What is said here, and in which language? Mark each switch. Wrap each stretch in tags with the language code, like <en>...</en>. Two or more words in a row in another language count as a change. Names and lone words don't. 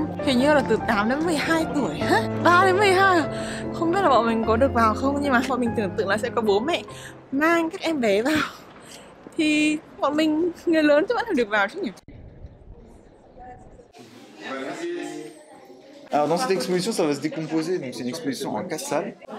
<vi>Hình như là từ 8 đến 12 tuổi. 3 đến 12 à? Không biết là bọn mình có được vào không. Nhưng mà bọn mình tưởng tượng là sẽ có bố mẹ mang các em bé vào. Thì bọn mình người lớn chắc vẫn phải được vào chứ nhỉ?</vi> <fr>Alors dans cette exposition, ça va se décomposer, donc c'est une exposition en 4 salles.</fr>